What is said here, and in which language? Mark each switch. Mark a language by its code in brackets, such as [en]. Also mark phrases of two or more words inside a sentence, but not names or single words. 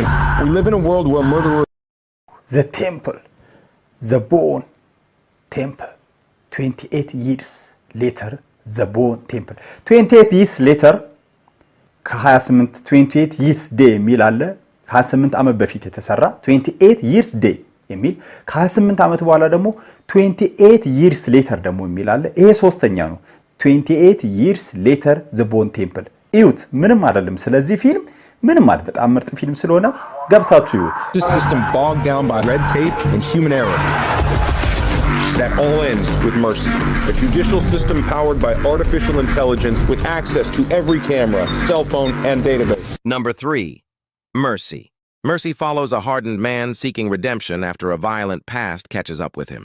[en] We live in a world where murderers... The Temple, The Bone Temple, 28 years later, The Bone Temple. [am] 28 years later, ከ28 28 years day የሚል አለ። ከ28 ዓመት በፊት የተሰራ 28 years day የሚል ከ28 ዓመት በኋላ ደግሞ 28 years later ደግሞ የሚል አለ። ይሄ ሶስተኛ ነው። 28 years later, The Bone Temple. እዩት፣ ምንም አይደለም። ስለዚህ ፊልም ምንም ማለት በጣም ምርጥ ፊልም ስለሆነ ገብታችሁ እዩት። [en] This system bogged down by red tape and human error. That all ends with Mercy, a judicial system powered by artificial intelligence with access to every camera, cell phone, and database. Number 3. Mercy. Mercy follows a hardened man seeking redemption after a violent past catches up with him.